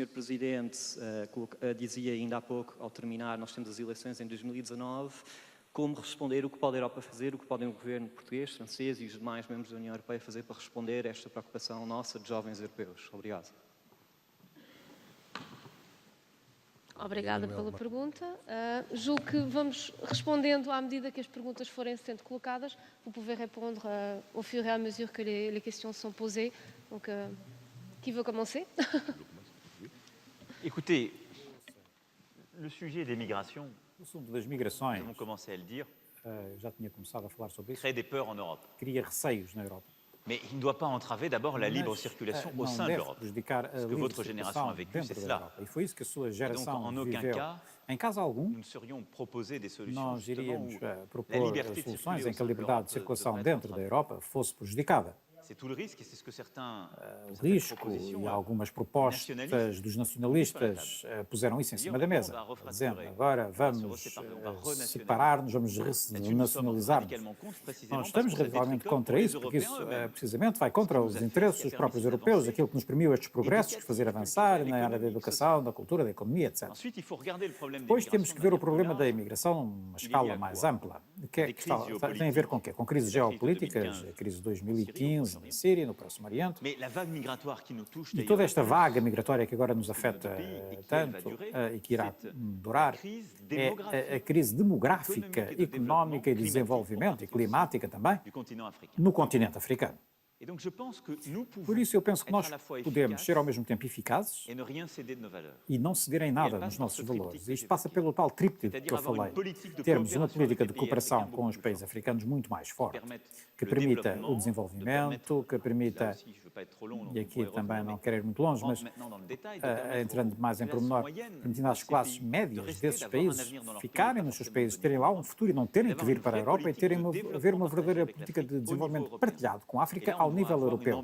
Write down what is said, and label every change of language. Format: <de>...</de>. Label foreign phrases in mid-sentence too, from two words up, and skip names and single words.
<pt>Presidente dizia ainda há pouco, ao terminar, nós temos as eleições em 2019, como responder, o que pode a Europa fazer, o que podem o governo português, francês e os demais membros da União Europeia fazer para responder a esta preocupação nossa de jovens europeus. Obrigado. Obrigada pela pergunta. Julgo que vamos respondendo à medida que as perguntas forem sendo colocadas.</pt> <fr>Vous pouvez répondre au fur et à mesure que les questions sont posées. Donc, qui veut commencer? Écoutez, le sujet des migrations,</fr> <pt>O assunto das migrações,</pt> <fr>nous avons commencé à le dire,</fr> <pt>eu já tinha começado a falar sobre isso,</pt> <fr>crée des peurs en Europe.</fr> <pt>cria receios na Europa.</pt> <fr>Mais il ne doit pas entraver d'abord la libre</fr> <pt>Mas,</pt> <fr>circulation au</fr> <pt>não</pt> <fr>sein de</fr> <pt>deve</pt> <fr>l'Europe.</fr> <pt>prejudicar a</pt> <fr>Ce que</fr> <pt>livre</pt> <fr>votre génération</fr> <pt>circulação</pt> <fr>a vécu,</fr> <pt>dentro</pt> <fr>c'est</fr> <pt>da</pt> <fr>cela.</fr> <pt>Europa. E foi isso que a sua geração</pt> <fr>en aucun</fr> <pt>viveu.</pt> <fr>cas,</fr> <pt>Em caso algum,</pt> <fr>Nous serions proposé des solutions</fr> <pt>nós</pt> <fr>justement</fr> <pt>iríamos</pt> <fr>où la</fr> <pt>propor</pt> <fr>liberté de</fr> <pt>soluções</pt> <fr>circuler</fr> <pt>em</pt> <fr>au</fr> <pt>que a</pt> <fr>sein de</fr> <pt>liberdade de</pt> <fr>l'Europe</fr> <pt>circulação</pt> <fr>devrait être</fr> <pt>dentro da</pt> <fr>entravée.</fr> <pt>Europa fosse prejudicada.</pt> <fr>C'est tout le risque et c'est ce que certains</fr> <pt>O</pt> <fr>certaines</fr> <pt>risco</pt> <fr>propositions,</fr> <pt>e algumas propostas dos nacionalistas puseram isso em cima da mesa, dizendo agora vamos separar-nos, vamos renacionalizar-nos. Nós estamos radicalmente contra isso, porque isso precisamente vai contra os interesses dos próprios europeus, aquilo que nos permitiu estes progressos, fazer avançar na área da educação, da cultura, da economia, etc.</pt> <fr>Ensuite, il faut regarder le problème des</fr> <pt>Depois temos</pt> <fr>migrations</fr> <pt>que ver o</pt> <fr>de manière</fr> <pt>problema</pt> <fr>plus</fr> <pt>da</pt> <fr>large.</fr> <pt>imigração numa escala mais ampla. Tem a ver com o quê? Com crises geopolíticas, a crise de 2015 na Síria, no Próximo Oriente,</pt> <fr>Mais la vague migratoire qui nous touche</fr> <pt>e toda</pt> <fr>d'ailleurs</fr> <pt>esta vaga migratória que agora nos afeta tanto e que irá durar, é a crise demográfica, económica e de desenvolvimento, e climática também,</pt> <fr>du continent africain.</fr> <pt>no continente africano.</pt> <fr>Et donc je pense que nous pouvons</fr> <pt>Por isso eu penso que</pt> <fr>être</fr> <pt>nós</pt> <fr>à la fois</fr> <pt>podemos</pt> <fr>efficaces</fr> <pt>ser ao mesmo tempo eficazes</pt> <fr>et ne rien céder de nos valeurs.</fr> <pt>e não ceder em nada nos nossos valores. Isto passa pelo tal tríptico que eu falei. Termos uma política de cooperação com os países africanos muito mais forte, que permita o desenvolvimento, que permita, e aqui também não quero ir muito longe, mas entrando mais em pormenor, permitindo às classes médias desses países ficarem nos seus países, terem lá um futuro e não terem que vir para a Europa e haver uma verdadeira política de desenvolvimento partilhado com a África ao nível europeu.</pt>